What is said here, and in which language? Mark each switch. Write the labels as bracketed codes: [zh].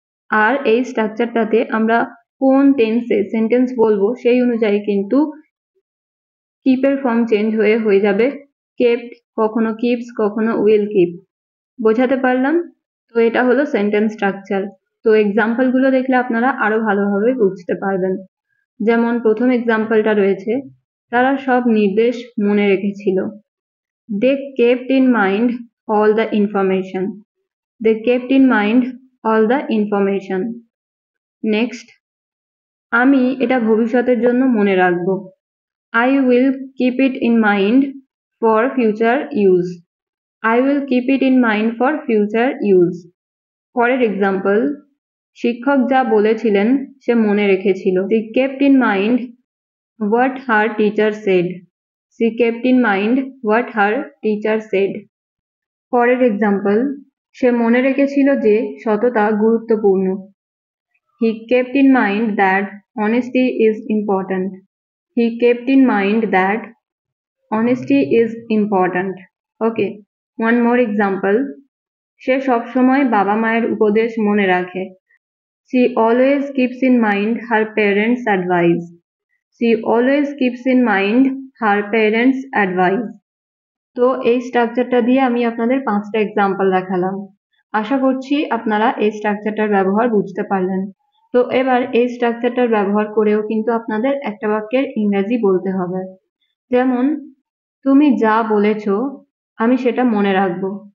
[bn] আর এই স্ট্রাকচারটাতে আমরা কোন টেন্সে সেন্টেন্স বলবো সেই অনুযায়ী কিন্তু কিপের ফর্ম চেঞ্জ হয়ে যাবে কেপ্ট, কখনো কিপস, কখনো উইল কিপ। বোঝাতে পারলাম? তো এটা হলো সেন্টেন্স স্ট্রাকচার। তো এক্সাম্পলগুলো দেখলে আপনারা আরো ভালোভাবে বুঝতে পারবেন। যেমন প্রথম এক্সাম্পলটা রয়েছে তারা সব নির্দেশ মনে রেখেছিল। [en] They kept in mind all the information. They kept in mind all the information. Next, [bn] আমি এটা ভবিষ্যতের জন্য মনে রাখব। [en] I will keep it in mind for future use. I will keep it in mind for future use. [bn] পরের example, শিক্ষক যা বলেছিলেন সে মনে রেখেছিল। [en] She kept in mind what her teacher said. She kept in mind what her teacher said. [bn] পরের example, সে মনে রেখেছিল যে সততা গুরুত্বপূর্ণ। [en] He kept in mind that honesty is important. He kept in mind that honesty is important. Okay, one more example. [bn] সে সবসময় বাবা মায়ের উপদেশ মনে রাখে। [en] She always keeps in mind her parents' advice. She always keeps in mind her parents' advice. [bn] তো এই স্ট্রাকচারটা দিয়ে আমি আপনাদের 5টা এক্সাম্পল দেখালাম। আশা করছি আপনারা এই স্ট্রাকচারটার ব্যবহার বুঝতে পারলেন। তো এবার এই স্ট্রাকচারটার ব্যবহার করেও কিন্তু আপনাদের একটা বাক্যের ইংরেজি বলতে হবে। যেমন, তুমি যা বলেছো আমি সেটা মনে রাখবো।